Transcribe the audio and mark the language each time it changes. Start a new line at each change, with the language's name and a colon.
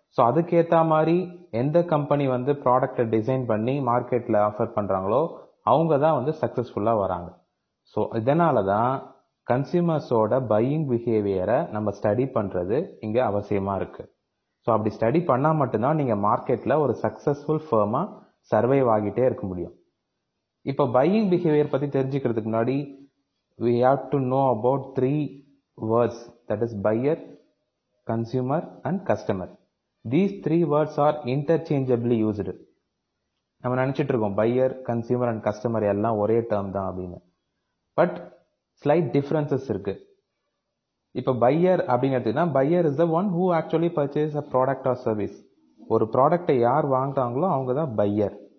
Tamil: So அதுக்கேற்ற மாதிரி எந்த கம்பெனி ப்ராடக்டை டிசைன் பண்ணி மார்க்கெட்டில் ஆஃபர் பண்ணுறாங்களோ அவங்க தான் சக்ஸஸ்ஃபுல்லாக வராங்க. ஸோ இதனால தான் கன்சியூமர்ஸோட பையிங் பிஹேவியரை நம்ம ஸ்டடி பண்ணுறது இங்கே அவசியமாக இருக்குது. ஸோ அப்படி ஸ்டடி பண்ணால் மட்டும்தான் நீங்கள் மார்க்கெட்டில் ஒரு சக்ஸஸ்ஃபுல் ஃபர்மாக சர்வைவ் ஆகிட்டே இருக்க முடியும். இப்போ பையிங் பிஹேவியர் பற்றி தெரிஞ்சுக்கிறதுக்கு முன்னாடி
English: we have to know about 3 words, that is buyer, consumer and customer. These 3 words are interchangeably used.
Tamil: நம்ம நினச்சிட்டு இருக்கோம் பையர், கன்சியூமர் அண்ட் கஸ்டமர் எல்லாம் ஒரே டேர்ம் தான் அப்படின்னு. பட் ஸ்லைட் டிஃப்ரென்சஸ் இருக்கு. இப்போ பையர் அப்படின்னு எடுத்துக்கிட்டா,
English: Buyer is the one who actually purchase a product or service.
Tamil: ஒரு ப்ராடக்டை யார் வாங்குறாங்களோ அவங்க தான் பையர்.